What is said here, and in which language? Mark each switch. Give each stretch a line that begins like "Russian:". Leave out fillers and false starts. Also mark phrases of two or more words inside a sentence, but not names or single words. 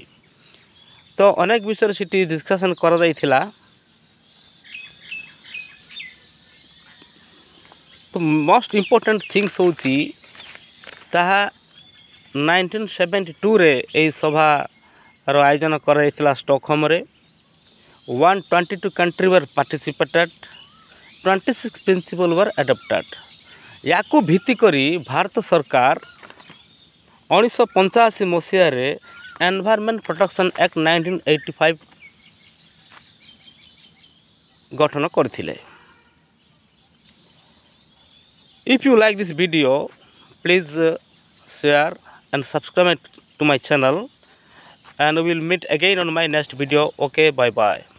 Odia: ତ ଅନେକ ବିଷୟରେ ସେଠି ଡିସ୍କସନ୍ କରାଯାଇଥିଲା। ତ
English: most important things
Odia: ହେଉଛି ତାହା 1972ରେ ଏହି ସଭାର ଆୟୋଜନ କରାଯାଇଥିଲା ଷ୍ଟକହୋମ୍ରେ।
English: 122 countries were participated। 26 principles were adopted।
Odia: ୟାକୁ ଭିତ୍ତି କରି ଭାରତ ସରକାର 1985 ମସିହାରେ ଏନଭାୟରନମେଣ୍ଟ ପ୍ରୋଟେକ୍ସନ୍ ଆକ୍ଟ 1985 ଗଠନ କରିଥିଲେ।
English: If you like this video, please share and subscribe to my channel, and we will meet again on my next video. Okay, bye bye.